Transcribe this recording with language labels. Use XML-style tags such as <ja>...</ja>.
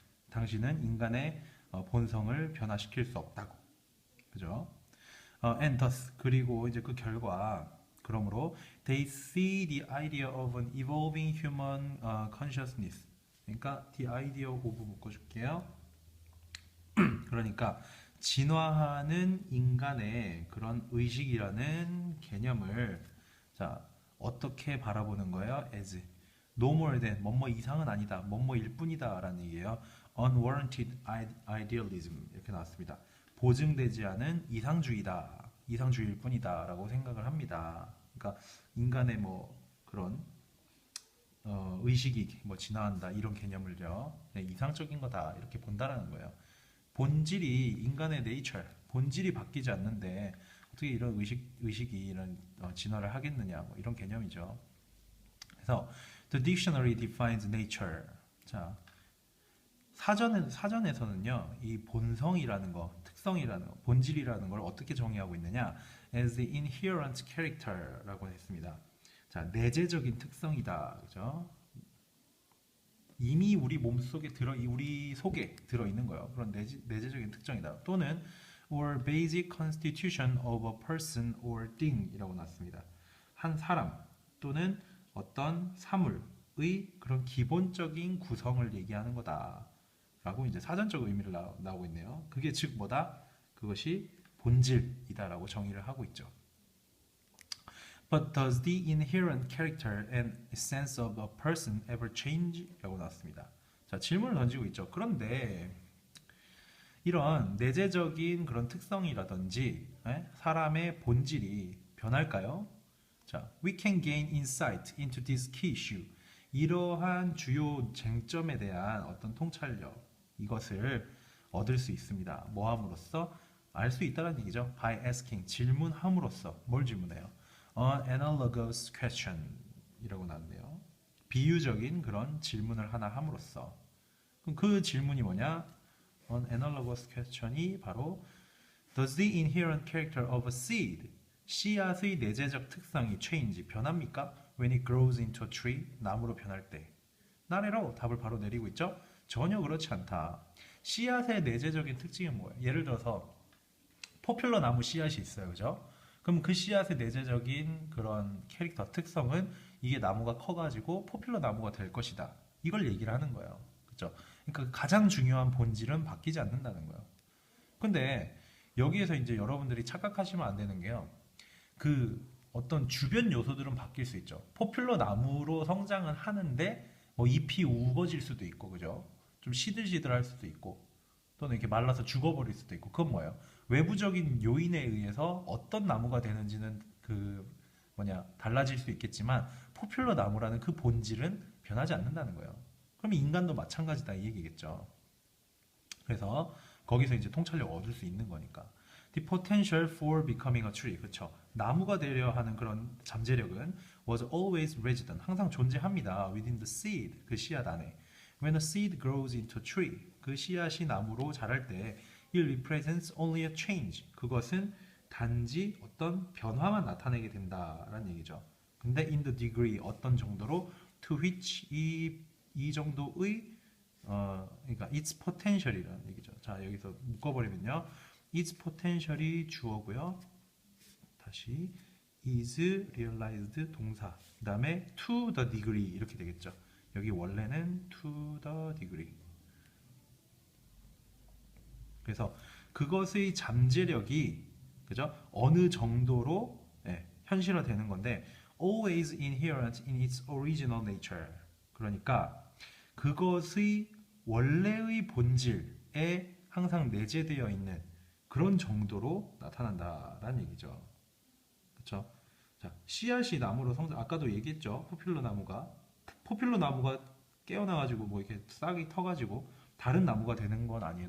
<ko>당신은 인간의 본성을 변화시킬 수 없다고. 그죠?</ko> <en>And thus</en> <ko>그리고 이제 그 결과 그러므로</ko> <en>they see the idea of an evolving human consciousness.</en> <ko>그러니까</ko> <en>the idea of</en> <ko>묶어줄게요. 그러니까 진화하는 인간의 그런 의식이라는 개념을 자 어떻게 바라보는 거예요?</ko> <en>As no more than</en> <ko>뭐뭐 이상은 아니다, 뭐뭐일 뿐이다라는 얘기예요.</ko> <en>Unwarranted idealism</en> <ko>이렇게 나왔습니다. 보증되지 않은 이상주의다, 이상주의일 뿐이다라고 생각을 합니다. 그러니까 인간의 뭐 그런 의식이 뭐 진화한다 이런 개념을요, 네, 이상적인 거다 이렇게 본다라는 거예요. 본질이 인간의 네이처, 본질이 바뀌지 않는데 어떻게 이런 의식이 이런 진화를 하겠느냐 뭐 이런 개념이죠. 그래서</ko> <en>the dictionary defines nature.</en> <ko>자, 사전에서는요, 이 본성이라는 거, 특성이라는 거, 본질이라는 걸 어떻게 정의하고 있느냐?</ko> <en>as the inherent character라고</en> <ko>했습니다. 자, 내재적인 특성이다. 그죠? 이미 우리 몸속에 우리 속에 들어 있는 거예요. 그런 내재적인 특성이다. 또는</ko> <en>or basic constitution of a person or thing이라고</en> <ko>났습니다. 한 사람 또는 어떤 사물의 그런 기본적인 구성을 얘기하는 거다. 라고 이제 사전적 의미를 나오고 있네요. 그게 즉 뭐다? 그것이 본질이다라고 정의를 하고 있죠.</ko> <en>But does the inherent character and essence of a person ever change?</en> <ko>라고 나왔습니다. 자, 질문을 던지고 있죠. 그런데 이런 내재적인 그런 특성이라든지 사람의 본질이 변할까요?</ko> <en>자, we can gain insight into this key issue.</en> <ko>이러한 주요 쟁점에 대한 어떤 통찰력 이것을 얻을 수 있습니다. 뭐 함으로써? 알 수 있다는 얘기죠.</ko> <en>By asking,</en> <ko>질문함으로써. 뭘 질문해요?</ko> <en>An analogous question</en> <ko>이라고 나왔네요. 비유적인 그런 질문을 하나 함으로써. 그럼 그 질문이 뭐냐?</ko> <en>An analogous question이</en> <ko>바로</ko> <en>Does the inherent character of a seed,</en> <ko>씨앗의 내재적 특성이</ko> <en>change,</en> <ko>변합니까?</ko> <en>When it grows into a tree,</en> <ko>나무로 변할 때. 나래로 답을 바로 내리고 있죠? 전혀 그렇지 않다. 씨앗의 내재적인 특징이 뭐예요? 예를 들어서 포퓰러 나무 씨앗이 있어요. 그죠? 그럼 그 씨앗의 내재적인 그런 캐릭터 특성은 이게 나무가 커가지고 포퓰러 나무가 될 것이다. 이걸 얘기를 하는 거예요. 그죠? 그러니까 가장 중요한 본질은 바뀌지 않는다는 거예요. 근데 여기에서 이제 여러분들이 착각하시면 안 되는 게요. 그 어떤 주변 요소들은 바뀔 수 있죠. 포퓰러 나무로 성장은 하는데 뭐 잎이 우거질 수도 있고, 그죠? 좀 시들시들할 수도 있고, 또는 이렇게 말라서 죽어버릴 수도 있고, 그건 뭐예요? 외부적인 요인에 의해서 어떤 나무가 되는지는 그 뭐냐 달라질 수 있겠지만 포퓰러 나무라는 그 본질은 변하지 않는다는 거예요. 그럼 인간도 마찬가지다 이 얘기겠죠. 그래서 거기서 이제 통찰력 얻을 수 있는 거니까.</ko> <en>The potential for becoming a tree.</en> <ko>그렇죠. 나무가 되려 하는 그런 잠재력은</ko> <en>was always resident.</en> <ko>항상 존재합니다.</ko> <en>within the seed.</en> <ko>그 씨앗 안에.</ko> <en>When a seed grows into a tree.</en> <ko>그 씨앗이 나무로 자랄 때</ko> <en>it represents only a change.</en> <ko>그것은 단지 어떤 변화만 나타내게 된다라는 얘기죠.</ko> <en>근데 in the degree</en> <ko>어떤 정도로</ko> <en>to which</en> <ko>이 정도의 그러니까</ko> <en>its potential이라는 얘기죠.</en> <ko>자, 여기서 묶어버리면요.</ko> <en>its potential</en> <ko>이 주어고요. 다시</ko> <en>is realized</en> <ko>동사. 그 다음에</ko> <en>to the degree</en> <ko>이렇게 되겠죠. 여기 원래는</ko> <en>to the degree.</en> <ko>그래서 그것의 잠재력이 그죠? 어느 정도로 현실화되는 건데</ko> <en>always inherent in its original nature.</en> <ko>그러니까 그것의 원래의 본질에 항상 내재되어 있는 그런 정도로 나타난다라는 얘기죠. 그렇죠? 자, 씨앗이 나무로 성장. 아까도 얘기했죠. 포퓰러 나무가 깨어나가지고 뭐 이렇게 싹이 터가지고 다른 나무가 되는 건 아니에요.</ko>